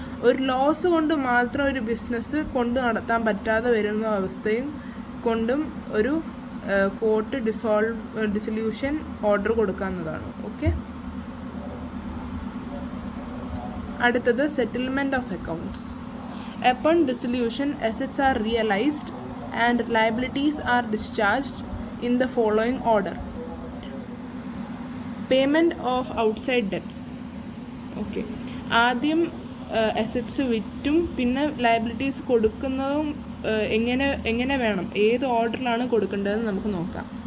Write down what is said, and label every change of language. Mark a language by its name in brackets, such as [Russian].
[Malayalam] ഒരു ലോസ് കൊണ്ട് മാത്രം ഒരു ബിസിനസ് കൊണ്ട് നടത്താൻ പറ്റാതെ വരുന്ന അവസ്ഥയും കൊണ്ടും ഒരു കോർട്ട് ഡിസൊല്യൂഷൻ ഓർഡർ കൊടുക്കാവുന്നതാണ്. ഓക്കെ, അടുത്തത് settlement of accounts. [English] Upon dissolution, assets are realized and liabilities are discharged in the following order. Payment of outside debts. Okay. [Malayalam] ആദ്യം അസറ്റ്സ് വിറ്റും പിന്നെ ലയബിലിറ്റീസ് കൊടുക്കുന്നതും എങ്ങനെ വേണം, ഏത് ഓർഡറിലാണ് കൊടുക്കേണ്ടതെന്ന് നമുക്ക് നോക്കാം.